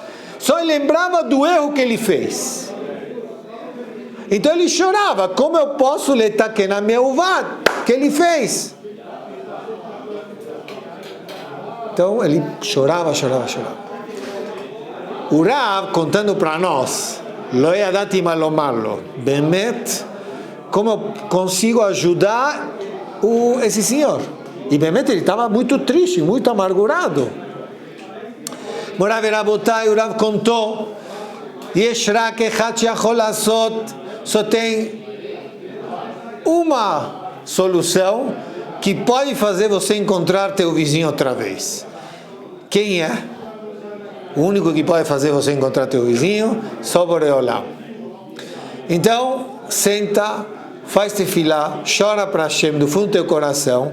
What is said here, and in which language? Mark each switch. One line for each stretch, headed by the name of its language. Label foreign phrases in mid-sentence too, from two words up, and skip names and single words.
Portuguese: Só lembrava do erro que ele fez. Então ele chorava: como eu posso letaken na minha uvad que ele fez? Então ele chorava. O Rav contando para nós,
Hebrew: לא ידעתי מה לומר לו, באמת,
Portuguese: como eu consigo ajudar esse senhor? E bemet ele estava muito triste, muito amargurado.
Hebrew: מורי ורבותי,
Portuguese: o Rav contou,
Hebrew: יש רק אחד שיכול לעשות,
Portuguese: só tem uma solução que pode fazer você encontrar teu vizinho outra vez. Quem é? O único que pode fazer você encontrar teu vizinho, só Boreolam. Então, senta, faz tefilá, chora para Hashem do fundo do teu coração.